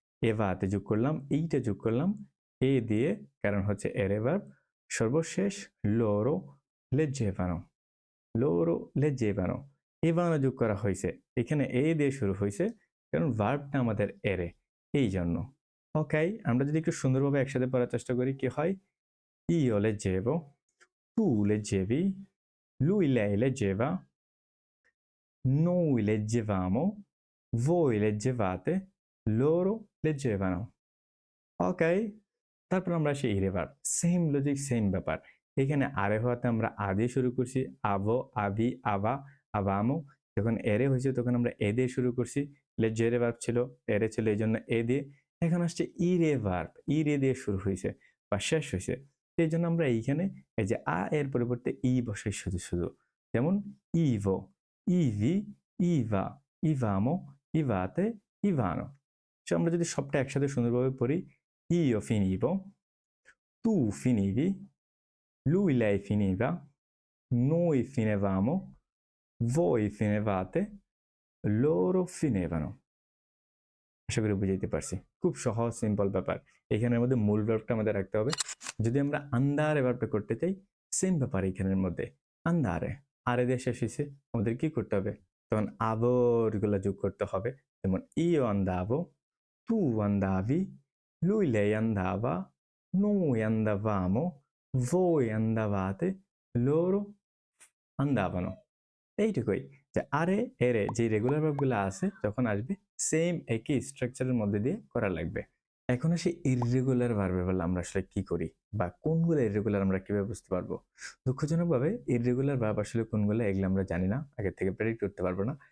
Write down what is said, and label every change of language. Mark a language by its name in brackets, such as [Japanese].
[Bangla] এভাতে যোগ করলাম, এইটা যোগ করলাম এ দিয়ে, কারণ হচ্ছে এরে ভার্ব। সর্বশেষ [Italian] loro leggevano, loro leggevano, [Bangla] এভানো যোগ করা হয়েছে, এখানে এ দিয়ে শুরু হয়েছে কারণ ভার্বটা আমাদের এরে, এই জন্য। ওকে, আমরা যদি একটু সুন্দরভাবে একসাথে পড়ার চেষ্টা করি কি হয়, [Italian] io leggevo, tu leggevi, lui lei leggeva, noi leggevamo, voi leggevate, loro leggevano। [Bangla] ওকে, তারপর আমরা আসি ইরে ভার্ব, সেম লজিক সেম ব্যাপার। এখানে আরে হওয়াতে আমরা আ দিয়ে শুরু করছি, আভো, আভি, আভা, আভামো। যখন এরে হয়েছে তখন আমরা এ দিয়ে শুরু করছি, লেজেরে ভার্ব ছিল, এরে ছিল এই জন্য এ দিয়ে। এখন আসছে ইরে ভার্ব, ইরে দিয়ে শুরু হয়েছে বা শেষ হয়েছে, এই জন্য আমরা এইখানে এই যে আ এর পরিবর্তে ই বসাই শুধু শুধু, যেমন Ivo, EV, Eva, ইভামো, ইভাতে, Ivanov. So আমরা যদি সবটা একসাথে সুন্দরভাবে পড়ি, [Italian] io finivo, tu finivi, lui lei finiva, noi finevamo, voi finevate, loro finevano। [Bangla] আশা করি বুঝাইতে পারছি, খুব সহজ সিম্পল ব্যাপার। এখানের মধ্যে মূল ভার্বটা আমাদের রাখতে হবে। যদি আমরা আন্দারে ভার্বটা করতে চাই, সেম ব্যাপার এখানের মধ্যে, আন্দারে আরে দিয়ে শেষ হয়েছে, আমাদের কি করতে হবে, তখন আবার গুলো যোগ করতে হবে। [Italian] যেমন io andavo, tu andavi, lui lei andava, noi andavamo, voi andavate, loro andavano। [Bangla] এইটুকুই, যে আরে এরে যে রেগুলার ভার্বগুলো আছে যখন আসবে সেম একই স্ট্রাকচারের মধ্যে দিয়ে করা লাগবে। এখন আসি ইররেগুলার ভার্বে বলে আমরা আসলে কি করি বা কোনগুলো ইররেগুলার আমরা কিভাবে বুঝতে পারবো। দুঃখজনকভাবে ইররেগুলার ভার্ব আসলে কোনগুলো এগুলো আমরা জানি না, আগে থেকে প্রেডিক্ট করতে পারবো না।